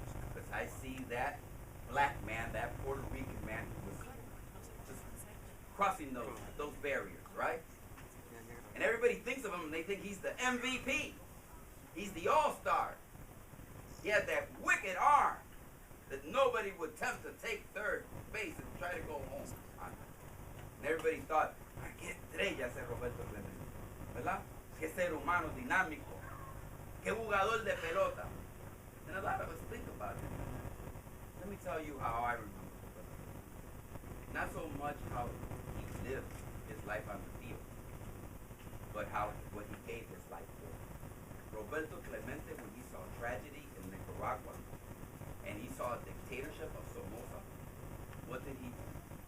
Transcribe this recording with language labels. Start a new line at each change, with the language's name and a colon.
English: Because I see that black man, that Puerto Rican man who was just crossing those barriers, right? And everybody thinks of him and they think he's the MVP. He's the all-star. He had that wicked arm that nobody would attempt to take third base and try to go home. And everybody thought,
Spanish: qué estrella ese Roberto Clemente, ¿verdad? Qué ser humano dinámico, qué jugador de pelota.
English: And a lot of us think about it. Let me tell you how I remember Roberto Clemente. Not so much how he lived his life on the field, but what he gave his life for. Roberto Clemente, when he saw tragedy in Nicaragua, and he saw a dictatorship of Somoza, what did he do?